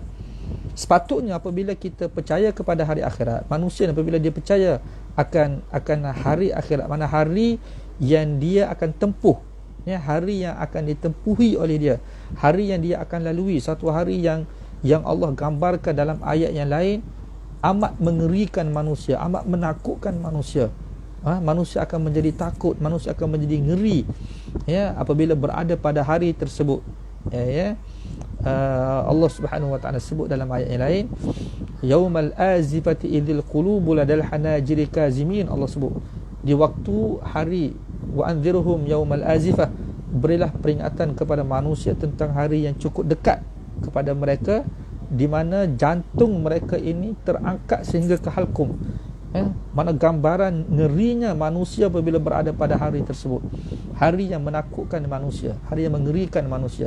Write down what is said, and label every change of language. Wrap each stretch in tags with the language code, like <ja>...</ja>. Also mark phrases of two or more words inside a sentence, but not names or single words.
<ms>Sepatutnya apabila kita percaya kepada hari akhirat, manusia apabila dia percaya akan hari akhirat, mana hari yang dia akan tempuh, hari yang akan ditempuhi oleh dia, hari yang dia akan lalui, satu hari yang Allah gambarkan dalam ayat yang lain, amat mengerikan manusia, amat menakutkan manusia. Manusia akan menjadi takut, manusia akan menjadi ngeri apabila berada pada hari tersebut. Allah</ms> <ar>سبحانه وتعالى</ar> <ms>sebut dalam ayat yang lain,</ms> <ar>يوم الآزفة إذ القلوب لدى الحناجر كاظمين.</ar> <ms>Allah sebut di waktu hari,</ms> <ar>وأنذرهم يوم الآزفة,</ar> <ms>berilah peringatan kepada manusia tentang hari yang cukup dekat kepada mereka, di mana jantung mereka ini terangkat sehingga ke halkum. Mana gambaran ngerinya manusia apabila berada pada hari tersebut, hari yang menakutkan manusia, hari yang mengerikan manusia.</ms>